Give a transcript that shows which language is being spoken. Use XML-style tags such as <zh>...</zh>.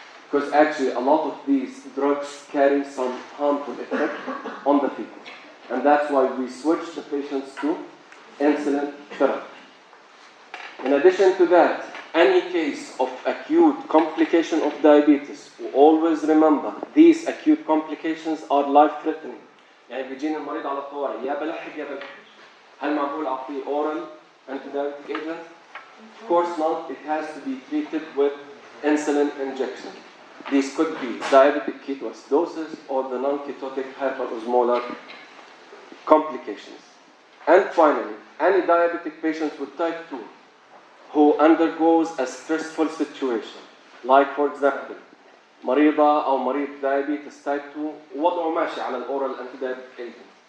<en>Because actually a lot of these drugs carry some harmful effect on the fetus. And that's why we switch the patients to insulin therapy. In addition to that, Any case of acute complication of diabetes, always remember these acute complications are life-threatening.</en> <ar>يعني بيجيني المريض على الطوارئ يا بلحق يا بلحق. هل معقول أعطيه</ar> <en>oral antidiabetic agent? Of course not. It has to be treated with insulin injection. These could be diabetic ketoacidosis or the non-ketotic hyperosmolar complications. And finally, any diabetic patient with type 2 who undergoes a stressful situation, like for example,</en> <ar>مريضة أو مريض</ar> <en>diabetes type 2</en> <ar>ووضعه ماشي على الأورال</ar> <en>antidiabetic agent.</en>